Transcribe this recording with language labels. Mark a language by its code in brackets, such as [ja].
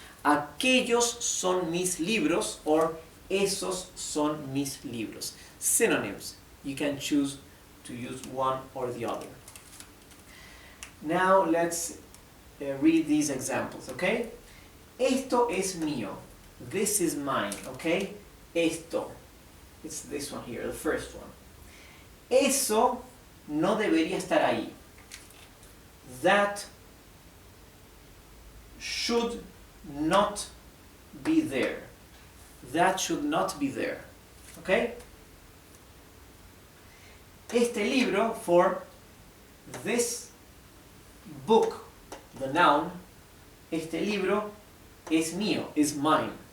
[es] Aquellos son mis libros, or esos son mis libros. [en] Synonyms. You can choose to use one or the other. Now let's read these examples, okay? [es] Esto es mío. [en] This is mine, okay? [es] Esto. [en] It's this one here, the first one. [es] Eso no debería estar ahí. [en] That should not be there. That should not be there. Okay? [es] Este libro [en] for this book, the noun, [es] este libro es mío, [en] is mine.